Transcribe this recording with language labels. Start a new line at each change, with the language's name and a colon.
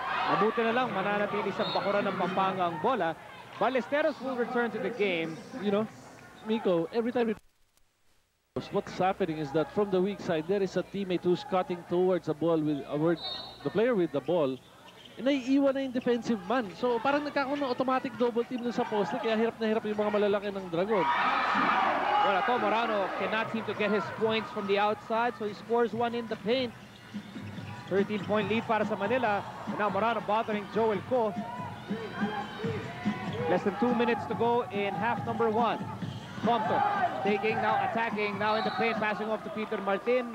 Filipino: Mabuti na lang, mananatili sa bakuran ng Pampanga ang bola.
English: Ballesteros will return to the game. You know, Miko, every time what's happening is that from the weak side, there is a teammate who's cutting towards the ball with the player with the ball. And
Filipino: naiiwan na yung defensive man. So parang nagkakaroon ng automatic double team dun sa poste, kaya hirap na hirap yung mga malalaki ng Dragon.
English: Well, Ato Morano cannot seem to get his points from the outside, so he scores 1 in the paint. 13-point lead
Filipino: para sa
English: Manila. And now Morano bothering Joel Ko. Less than 2 minutes to go in half number 1. Compton taking, now attacking, now in the paint, passing off to Peter Martin.